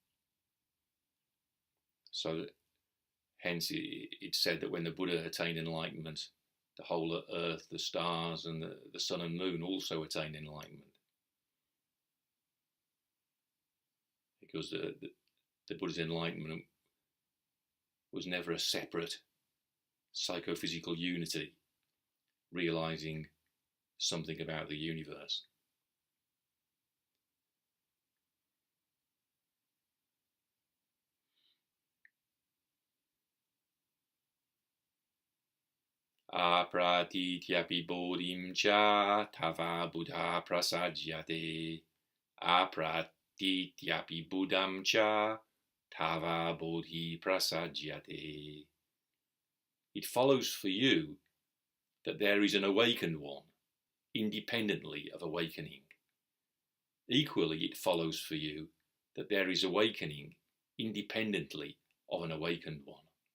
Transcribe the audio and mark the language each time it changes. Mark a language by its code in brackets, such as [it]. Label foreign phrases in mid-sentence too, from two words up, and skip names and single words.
[en] So that, hence it's said that when the Buddha attained enlightenment, the whole earth, the stars and the sun and moon also attained enlightenment. Because the Buddha's enlightenment was never a separate psychophysical unity, realizing something about the universe. [sa] Apratītyāpi bodhiṃ ca tava buddha prasajyate. Apratītyāpi buddhaṃ ca tava bodhiṃ prasajyate. [en] It follows for you that there is an awakened one, independently of awakening. Equally, it follows for you that there is awakening independently of an awakened one.